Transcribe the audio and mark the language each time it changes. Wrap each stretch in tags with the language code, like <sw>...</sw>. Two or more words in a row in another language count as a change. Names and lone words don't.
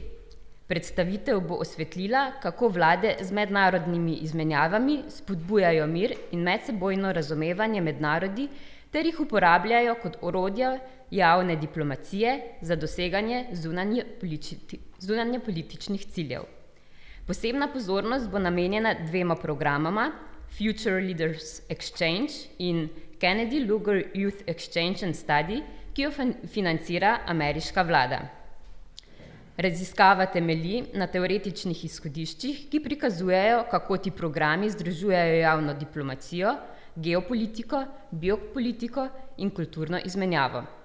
<sl>Predstavitev bo osvetlila, kako vlade z mednarodnimi izmenjavami spodbujajo mir in medsebojno razumevanje med narodi ter jih uporabljajo kot orodja javne diplomacije za doseganje zunanjepolitičnih ciljev. Posebna pozornost bo namenjena 2 programama, Future Leaders Exchange in Kennedy Lugar Youth Exchange and Study, ki jo financira ameriška vlada. Raziskava temelji na teoretičnih izhodiščih, ki prikazujejo, kako ti programi združujejo javno diplomacijo, geopolitiko, biopolitiko in kulturno izmenjavo.</sl>